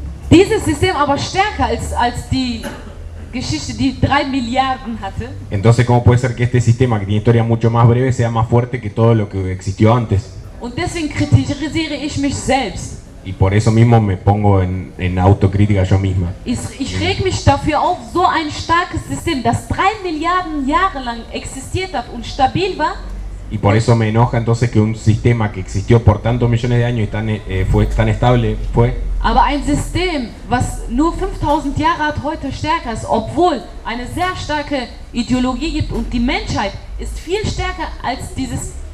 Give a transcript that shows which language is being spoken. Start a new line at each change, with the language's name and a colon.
German: Dieses System aber stärker als die Geschichte, die 3 Milliarden hatte.
Spanish: Entonces, ¿cómo puede ser que este sistema, que tiene historia mucho más breve, sea más fuerte que todo lo que existió antes?
German: Und deswegen kritisiere ich mich selbst.
Spanish: Y por eso mismo me pongo en autocrítica yo misma.
German: Ich reg mich dafür auf, so ein starkes System, das 3 Milliarden Jahre lang existiert hat und stabil war.
Spanish: Y por eso me enoja entonces que un sistema que existió por tantos millones de años y tan estable fue.
German: Aber ein System, was nur 5000 Jahre hat, heute stärker ist, obwohl eine sehr starke Ideologie gibt und die Menschheit ist viel stärker als dieses